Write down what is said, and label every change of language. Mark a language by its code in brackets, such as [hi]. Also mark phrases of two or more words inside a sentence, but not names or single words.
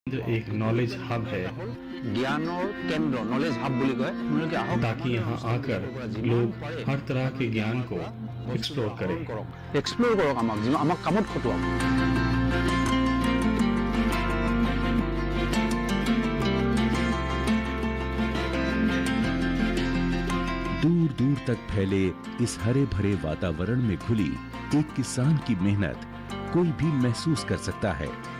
[hi] एक [en] knowledge hub [hi] है [as] জ্ঞানৰ কেন্দ্ৰ [en] knowledge hub [as] বুলি কয় আপোনালোকে আহক [hi] ताकि यहाँ आकर लोग हर तरह के ज्ञान को एक्सप्लोर करें। [as] এক্সপ্লোৰ কৰক আমাক কামত খটুৱাওক। [hi] दूर दूर तक फैले इस हरे भरे वातावरण में घुली एक किसान की मेहनत कोई भी महसूस कर सकता है।